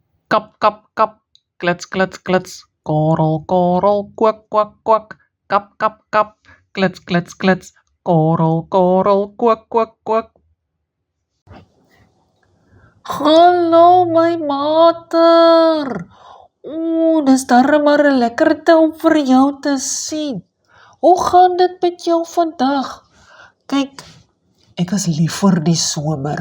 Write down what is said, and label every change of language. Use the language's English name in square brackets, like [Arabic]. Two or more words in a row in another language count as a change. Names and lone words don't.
[Afrikaans] Kap, kap, kap, klets, klets, klets, korrel, korrel, kwak, kwak, kwak, kap, kap, kap, klets, klets, klets, korrel, korrel, kwak, kwak, kwak. Hallo my mater. Dis darem maar 'n lekkerte om vir jou te sien. Hoe gaan dit met jou vandag? Kyk, ek is lief vir die somer.